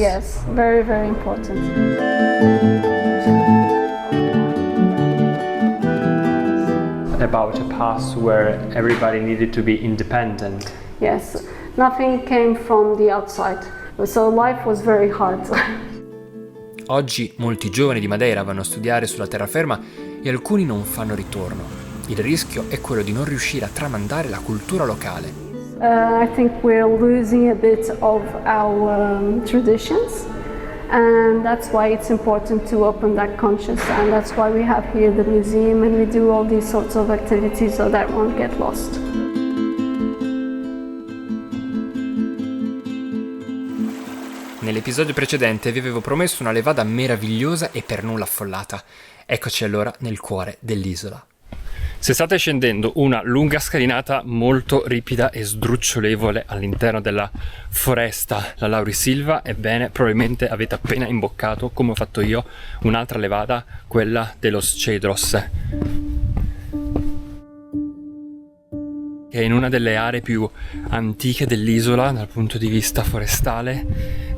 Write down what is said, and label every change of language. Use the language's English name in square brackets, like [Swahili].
[English] Yes, very, very important. About a past where everybody needed to be independent. Yes, nothing came from the outside, so life was very hard. [Italian] Oggi molti giovani di Madeira vanno a studiare sulla terraferma e alcuni non fanno ritorno. Il rischio è quello di non riuscire a tramandare la cultura locale. [English] I think we're losing a bit of our traditions, and that's why it's important to open that conscience, and that's why we have here the museum and we do all these sorts of activities so that won't get lost. [Italian] Nell'episodio precedente vi avevo promesso una levada meravigliosa e per nulla affollata. Eccoci allora nel cuore dell'isola. Se state scendendo una lunga scalinata molto ripida e sdrucciolevole all'interno della foresta la Laurisilva, ebbene probabilmente avete appena imboccato, come ho fatto io, un'altra levada, quella de los Cedros, che è in una delle aree più antiche dell'isola dal punto di vista forestale.